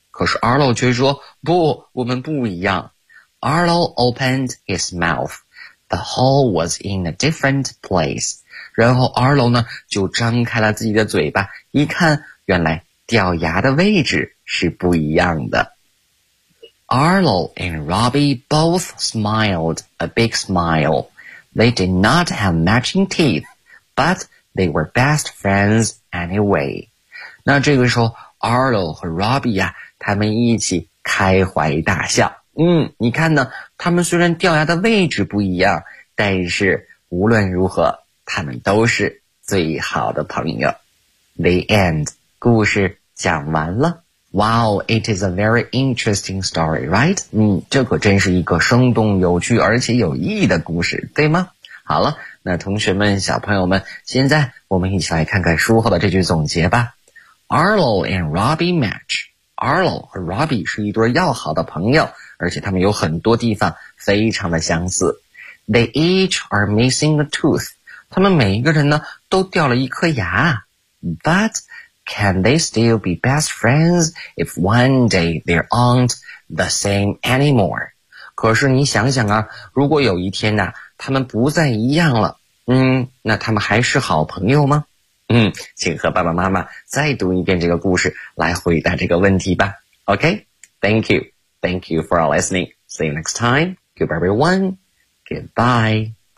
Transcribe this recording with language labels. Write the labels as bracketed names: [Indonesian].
[Chinese] 可是 Arlo 却说，不，我们不一样。 [English] Arlo opened his mouth. The hole was in a different place. [Chinese] 然后 Arlo 呢，就张开了自己的嘴巴，一看，原来掉牙的位置是不一样的。 [English] Arlo and Robbie both smiled a big smile. They did not have matching teeth, but they were best friends anyway. [Chinese] 那这个时候 Arlo 和 Robbie 啊，他们一起开怀大笑。你看呢，他们虽然掉牙的位置不一样，但是无论如何，他们都是最好的朋友。 [English] The end. [Chinese] 故事讲完了。 [English] Wow, it is a very interesting story, right? [Chinese] 这可真是一个生动有趣而且有意义的故事，对吗？好了，那同学们、小朋友们，现在我们一起来看看书后的这句总结吧。 [English] Arlo and Robbie match. [Chinese] Arlo 和 Robbie 是一对要好的朋友，而且他们有很多地方非常的相似。 [English] They each are missing a tooth. [Chinese] 他们每一个人呢，都掉了一颗牙。 [English] But... Can they still be best friends if one day they aren't the same anymore? [Chinese] 可是你想想啊，如果有一天呢，他们不再一样了，那他们还是好朋友吗？请和爸爸妈妈再读一遍这个故事，来回答这个问题吧。 [English] Okay, thank you. Thank you for listening. See you next time. Goodbye, everyone. Goodbye.